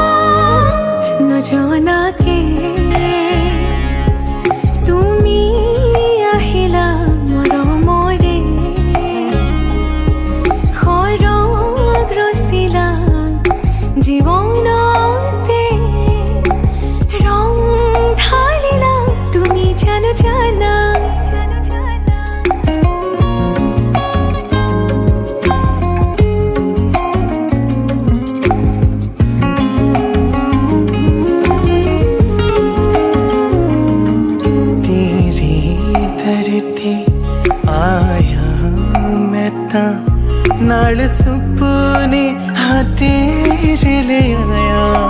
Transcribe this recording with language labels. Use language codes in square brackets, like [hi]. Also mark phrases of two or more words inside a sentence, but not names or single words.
[as] নজনাকে তুমি আহিলা মৰমৰে সৰগ ৰচিলা জীৱনতে ৰং ঢালিলা তুমি জানা। [pa] ਤੇਰੀ ਧਰਤੀ ਆਇਆ ਮੈਂ ਤਾਂ ਨਾਲ ਸੁਪਨੇ ਹਾਂ ਤੇਰੇ ਲੈ ਆਇਆ।